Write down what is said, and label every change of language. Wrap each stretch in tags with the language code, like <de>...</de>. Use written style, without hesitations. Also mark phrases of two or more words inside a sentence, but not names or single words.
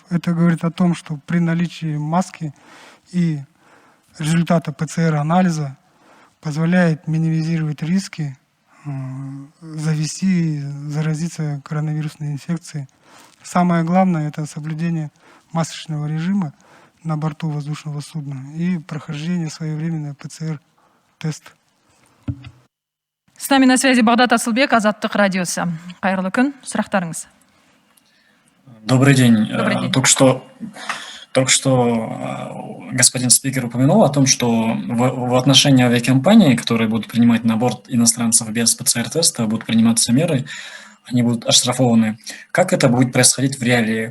<ru>Это говорит о том, что при наличии маски и результата ПЦР-анализа позволяет минимизировать риски завести и заразиться коронавирусной инфекцией. Самое главное – это соблюдение масочного режима на борту воздушного судна и прохождение своевременного ПЦР-теста. С нами на связи Багдат Асылбек, Азаттық радиосы.</ru> <kk>Қайырлы күн, сұрақтарыңыз.</kk> <ru>Добрый день. Добрый день. Только что господин спикер упомянул о том, что в отношении авиакомпаний, которые будут принимать на борт иностранцев без ПЦР-теста, будут приниматься меры, они будут оштрафованы. Как это будет происходить в реалии?</ru>